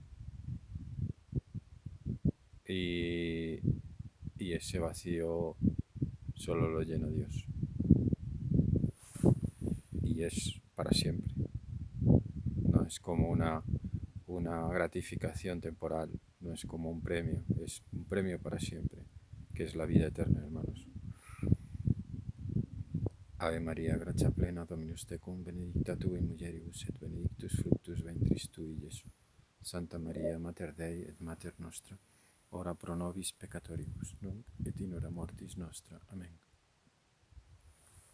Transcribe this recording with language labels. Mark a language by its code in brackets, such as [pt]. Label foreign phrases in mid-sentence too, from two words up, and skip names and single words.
[es] Y, y ese vacío solo lo llena Dios. Y es para siempre. No es como una gratificación temporal, no es como un premio, es un premio para siempre, que es la vida eterna, hermanos. [la] Ave María, gracia plena, Dominus tecum, benedicta tu in mulieribus et benedictus fructus ventris tui, Iesus. Santa Maria, Mater Dei et Mater nostra, ora pro nobis peccatoribus, nunc et in hora mortis nostra.